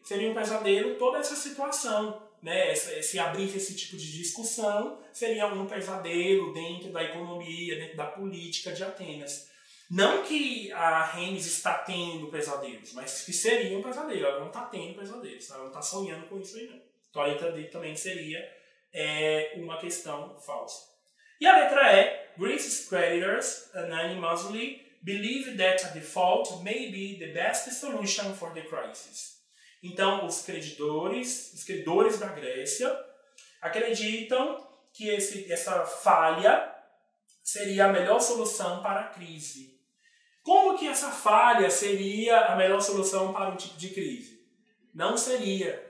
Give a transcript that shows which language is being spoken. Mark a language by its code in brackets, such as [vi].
[pt] Seria um pesadelo toda essa situação. Né? Se abrisse esse tipo de discussão, seria um pesadelo dentro da economia, dentro da política de Atenas. Não que a Hennis está tendo pesadelos, mas que seria um pesadelo. Ela não está tendo pesadelos, ela não está sonhando com isso aí não. Então a letra D também seria uma questão falsa. E a letra E, [en] Greece's creditors unanimously believe that a default may be the best solution for the crisis. [pt] Então os credores da Grécia acreditam que essa falha seria a melhor solução para a crise. Como que essa falha seria a melhor solução para um tipo de crise? Não seria.